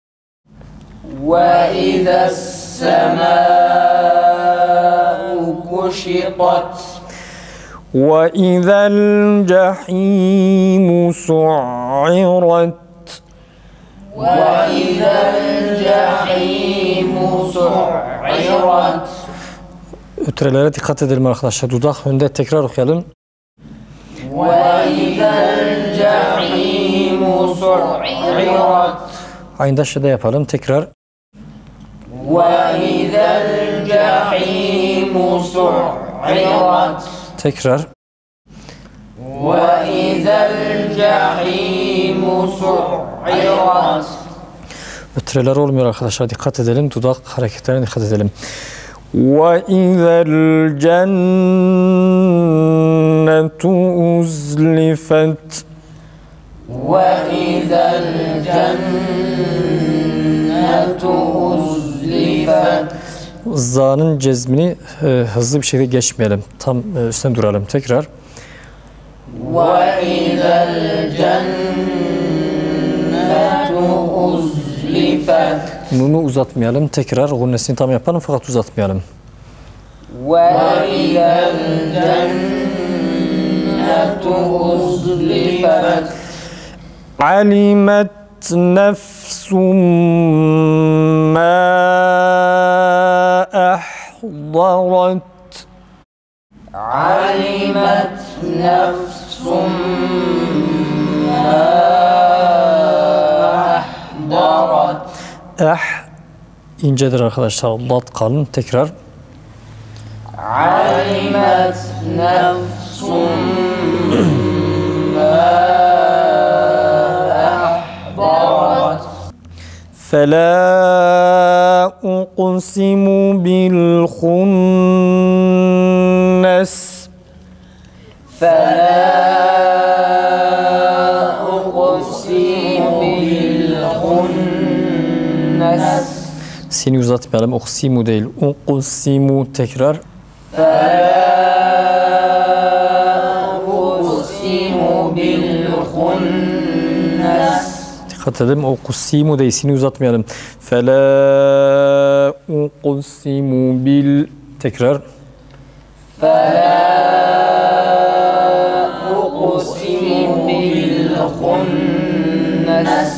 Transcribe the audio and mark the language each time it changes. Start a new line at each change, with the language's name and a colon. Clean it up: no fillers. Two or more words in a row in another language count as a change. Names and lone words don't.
Arabic: وإذا السماء كشطت وَإِذَا الْجَحِيمُ سُعِّرَتْ وإذا الجحيم سعرت
Turkish: Ötürelere dikkat edelim arkadaşlar. Dudak önde tekrar okuyalım.
Arabic: وإذا الجحيم سعرت
Turkish: Aynı şede yapalım. Tekrar.
Arabic: وإذا الجحيم سعرت
Turkish: Tekrar.
Arabic: وإذا الجحيم سعرت
Turkish: Ötüreler olmuyor arkadaşlar. Dikkat edelim. Dudak hareketlerine dikkat edelim.
Arabic: وَإِذَا الْجَنَّةُ أُزْلِفَتْ وإذا الجنة أزلفت
Turkish: Za'nın cezmini hızlı bir şekilde geçmeyelim. Tam üstüne duralım. Tekrar.
Arabic: وإذا الجنة أزلفت
Turkish: Nunu uzatmayalım. Tekrar. Gunnesini tam yapalım fakat uzatmayalım.
Arabic: وإذا الجنة أزلفت عَلِمَتْ نَفْسٌ مَا أَحْضَرَتْ علمت نفس ما أحضرت
Turkish: incedir arkadaşlar. Lat kalın. Tekrar.
Arabic: علمت نفس ما أحضرت فَلَا أقسم بالخنس فلا أقسم بالخنس
Turkish: Seni uzatmayalım. Uksimu değil. Uksimu tekrar.
Arabic: فلا أقسم بالخنس
Turkish: Dikkat edelim. Uksimu değil. Seni uzatmayalım.
Arabic: فلا أقسم بال
Turkish: tekrar.
Arabic: فلا أقسم بالخنس